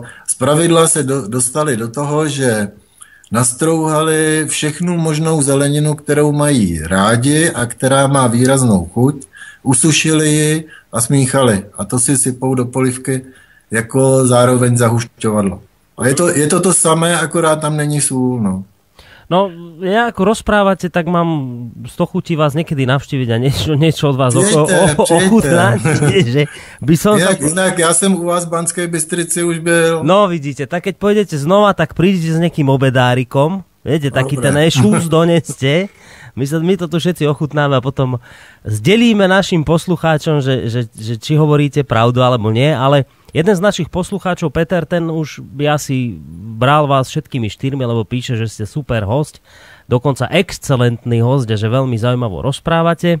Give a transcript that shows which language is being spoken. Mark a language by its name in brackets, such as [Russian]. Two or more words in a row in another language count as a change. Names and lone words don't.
[Czech] Zpravidla se dostali do toho, že nastrouhali všechnu možnou zeleninu, kterou mají rádi a která má výraznou chuť, usušili ji a smíchali. A to si sypou do polívky jako zároveň zahušťovadlo. A je to samé, akorát tam není sůl. [Slovak] No, ja ako rozprávate, tak mám z toho chutí vás niekedy navštíviť a niečo od vás ochutnať. Inak ja som u vás v Banskej Bystrici už byl. No, vidíte, tak keď pôjdete znova, tak prídete s nejakým obedárikom. Viete, taký ten šús doneste. My to tu všetci ochutnáme a potom zdelíme našim poslucháčom, že či hovoríte pravdu alebo nie, ale jeden z našich poslucháčov, Peter, ten už by asi bral vás všetkými 4, lebo píše, že ste super host, dokonca excelentný host a že veľmi zaujímavo rozprávate.